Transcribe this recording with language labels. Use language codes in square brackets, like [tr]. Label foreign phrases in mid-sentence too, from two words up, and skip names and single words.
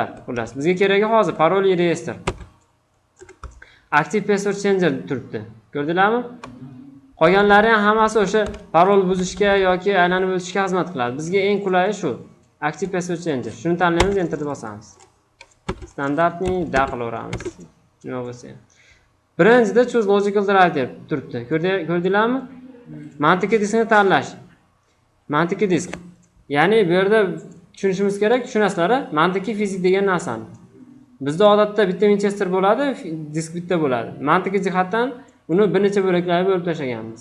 [uz] Xullas, bizga keragi hozir paroli reyestr. [en] Active password changer [uz] turibdi. Ko'rdinglarmi? Qolganlari ham hammasi o'sha parol buzishga yoki aylanib o'tishga xizmat qiladi. Bizga eng qulayi shu. [en] Active password changer. [uz] Shuni tanlaymiz, enter deb bosamiz. Standartni da qilaveramiz. Nima bo'lsa ham. Birinchida [en] choose logical drive [uz] deb turibdi. Ko'rdinglarmi? Mantiqiy diskni tanlash. Mantiqiy disk. Ya'ni bu yerda tushunishimiz kerak, tushunasizlar, mantiqiy fizik degan narsani. Bizda odatda bitta Winchester bo'ladi, disk bitta bo'ladi. Mantiqiy jihatdan uni bir necha bo'laklarga bo'lib tashlaganmiz.